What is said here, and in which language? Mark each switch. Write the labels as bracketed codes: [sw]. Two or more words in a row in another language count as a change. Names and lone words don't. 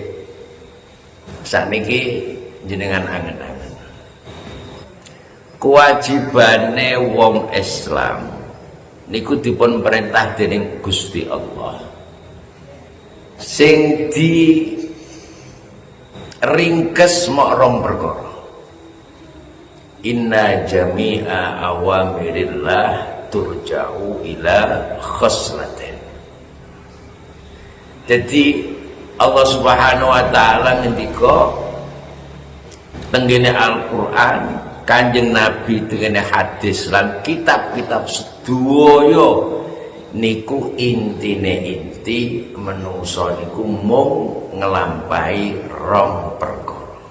[jv] Sakniki jenengan angen-angen. Kewajibane wong Islam niku dipun perintah dening Gusti Allah. Sing di ringkes mok rong perkara. [ar] إن جميع أوامر الله ترجع إلى خصلتين. [jv] Jadi Allah [ar] سبحانه وتعالى [jv] ngendika tenggene Al-Qur'an, Kanjeng Nabi tenggene hadis lan kitab-kitab sedaya niku inti menungso niku mung ngelampahi rong perkara.